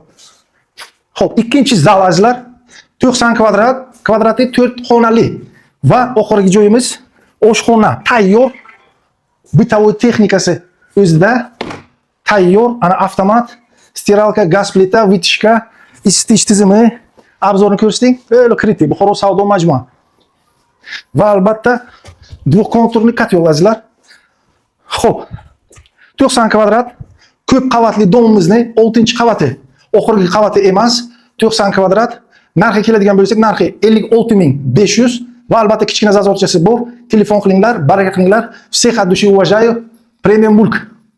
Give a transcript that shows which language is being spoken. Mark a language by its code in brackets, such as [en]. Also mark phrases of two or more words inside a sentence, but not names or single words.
[uz] Xo'p, ikkinchi zal azlar 90 kvadrat, kvadrati 4 xonali va oxirgi joyimiz oshxona tayyor. Bitovoy texnikasi o'zida tayyor, ana avtomat, stiralka, gaz plita, vitishka, isitish tizimi, obzorni ko'rsating. O'tkritik, Buxoro savdo majmua. Va albatta [ru] двухконтурный котел [uz] azlar. Xo'p. 90 kvadrat ko'p qavatli domimizni 6-qavati, oxirgi qavati emas, 90 kvadrat. Narxi keladigan bo'lsak, narxi 56.500 va albatta kichkina zazorchasi bor. Telefon qilinglar, baraka qilinglar. [ru] Всех от души уважаю. Премиум Bulk.